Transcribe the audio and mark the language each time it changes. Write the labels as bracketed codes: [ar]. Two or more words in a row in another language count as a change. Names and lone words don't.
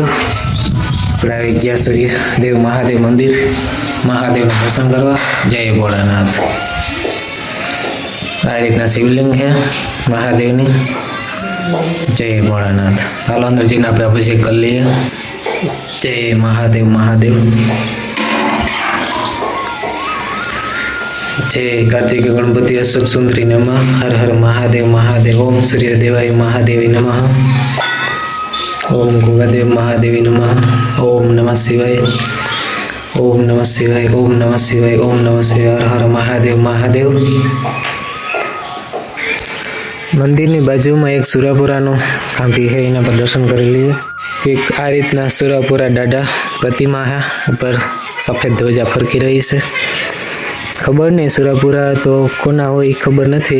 [gu] આપણે આવી ગયા સૂર્યદેવ મહાદેવ મંદિર, મહાદેવના દર્શન કરવા। જય ભોળાનાથ। આ રીતના શિવલિંગ છે મહાદેવની। જય ભોળાનાથ। ચાલો અંદર જઈને આપણે અભિષેક કરી લઈએ। જય મહાદેવ મહાદેવ। [sa] जय कार्तिक गणपति अशोक सुंदरी नमः। हर हर महादेव महादेव। ओम सूर्यदेवाय महादेवी नमः। ओम गुगादेव महादेवी नमः। ओम नमः शिवाय। ओम नमः शिवाय। ओम नमः शिवाय। ओम नमः शिवाय। हर हर महादेव महादेव। [gu] મંદિરની બાજુમાં એક સુરાપુરાનું ખાંભી છે, એના પર દર્શન કરી લઈએ। એક આ રીતના સુરાપુરા દાદા પ્રતિમા છે, ઉપર સફેદ ધ્વજા ફરકી રહી છે। ખબર નહીં સુરાપુરા તો કોના હોય ખબર નથી।